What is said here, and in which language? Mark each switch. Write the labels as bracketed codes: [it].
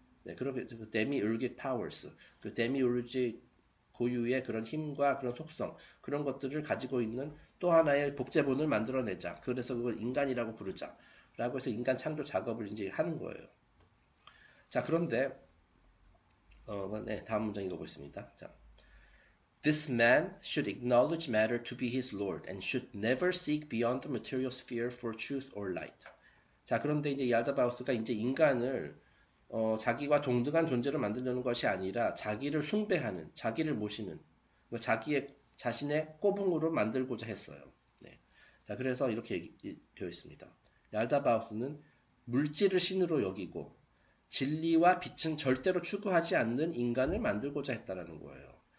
[ko] 네, 그렇게 그 데미울직 파워스, 그 데미울직 고유의 그런 힘과 그런 속성, 그런 것들을 가지고 있는 또 하나의 복제본을 만들어내자. 그래서 그걸 인간이라고 부르자. 라고 해서 인간 창조 작업을 이제 하는 거예요. 자, 그런데, 네, 다음 문장 읽어보겠습니다. 자. [en] This man should acknowledge matter to be his lord and should never seek beyond the material sphere for truth or light. [ko] 자, 그런데 이제 얄다바우스가 이제 인간을 자기와 동등한 존재로 만들려는 것이 아니라 자기를 숭배하는, 자기를 모시는, 자신의 꼬붕으로 만들고자 했어요. 네. 자, 그래서 이렇게 되어 있습니다. 얄다바우스는 물질을 신으로 여기고 진리와 빛은 절대로 추구하지 않는 인간을 만들고자 했다라는 거예요.